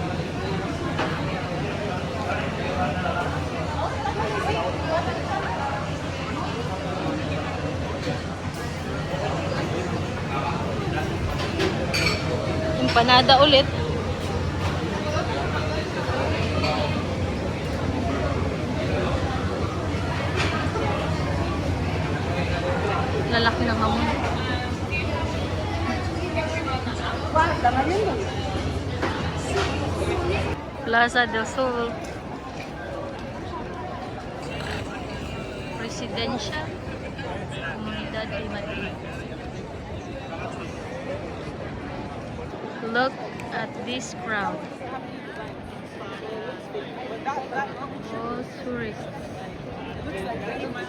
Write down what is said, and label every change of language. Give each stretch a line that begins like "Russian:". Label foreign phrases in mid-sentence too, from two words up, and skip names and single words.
Filipino: Empanada ulit. Lalaki ng hamon. Plaza del Sol. Residencia Comunidad de Madrid.
English: Look at this crowd. All tourists.